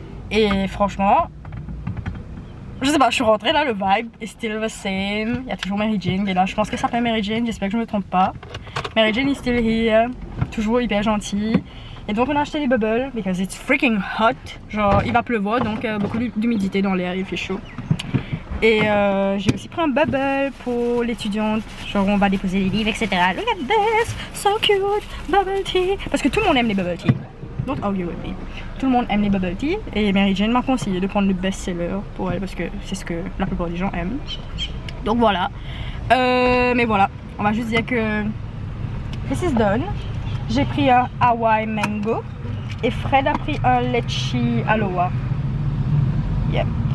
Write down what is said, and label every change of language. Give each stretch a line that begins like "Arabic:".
French: Et franchement, je sais pas, je suis rentrée là, le vibe est
English: still the same.
French: Il y a toujours Mary Jane qui est là, je pense que ça s'appelle Mary Jane, j'espère que je me trompe pas. Mary Jane
English: is still here,
French: toujours hyper gentille. Et donc on a acheté des bubbles,
English: because it's freaking hot.
French: Genre il va pleuvoir, donc beaucoup d'humidité dans l'air, il fait chaud. Et j'ai aussi pris un bubble pour l'étudiante, genre on va déposer les livres, etc.
English: Look at this, so cute, bubble tea.
French: Parce que tout le monde aime les bubble tea.
English: Don't argue with me.
French: Tout le monde aime les bubble tea. Et Mary Jane m'a conseillé de prendre le best-seller pour elle parce que c'est ce que la plupart des gens aiment. Donc voilà. Mais voilà, on va juste dire que
English: this is done.
French: J'ai pris un Hawaii Mango et Fred a pris un Litchi Aloha. Yep.